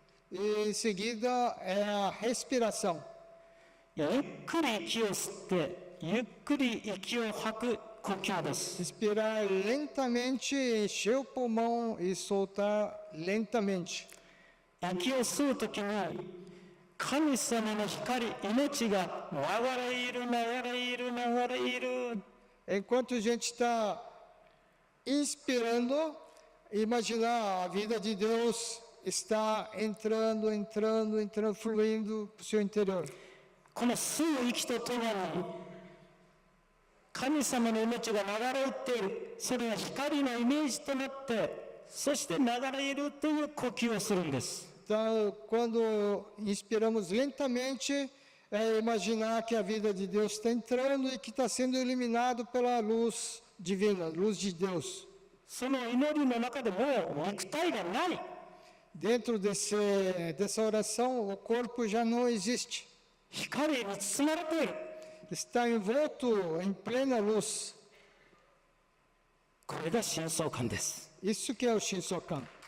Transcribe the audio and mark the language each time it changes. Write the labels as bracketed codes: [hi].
[pt] E em seguida é a respiração. [ja] ゆっくり息を吸ってゆっくり息を吐く呼吸です。 [pt] Respirar lentamente, encher o pulmão e soltar lentamente. [ja] 息を吸うときに神様の光、命が流れいる流れいる流れいる。 [pt] Enquanto a gente está inspirando, imaginar a vida de Deus está entrando, fluindo para o seu interior. [ja] この吸う息とともに神様の命が流れている。それは光のイメージとなってそして流れいるという呼吸をするんです。 [pt] Então, quando inspiramos lentamente, é imaginar que a vida de Deus está entrando e que está sendo iluminado pela luz divina, luz de Deus. [ja] その祈りの中でもう肉体がない。 [pt] Dentro dessa oração, o corpo já não existe. [ja] 光に包まれている。 [pt] Está envolto em plena luz. [ja] これが真相観です。 [pt] Isso que é o Shinsokan.